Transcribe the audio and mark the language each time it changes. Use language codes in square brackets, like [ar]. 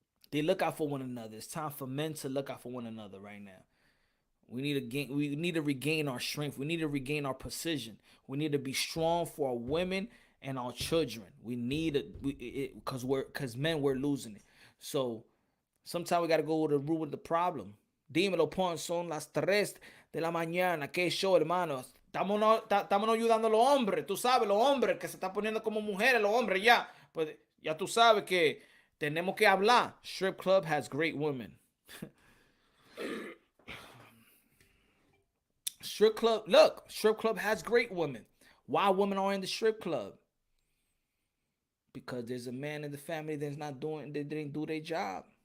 [en] They look out for one another. It's time for men to look out for one another right now. We need to regain our strength. We need to regain our precision. We need to be strong for our women and our children. We need it because men we're losing it. So sometimes we gotta go to the root of the problem. [es] Dímelo, Pon, son las 3 de la mañana. ¿Qué show, hermano? Estamos ayudando a los hombres. Tú sabes, los hombres que se están poniendo como mujeres, los hombres ya. Pues ya tú sabes que tenemos que hablar. [en] Strip club has great women. Strip club has great women. Why women are in the strip club? Because there's a man in the family that's not doing, they didn't do their job.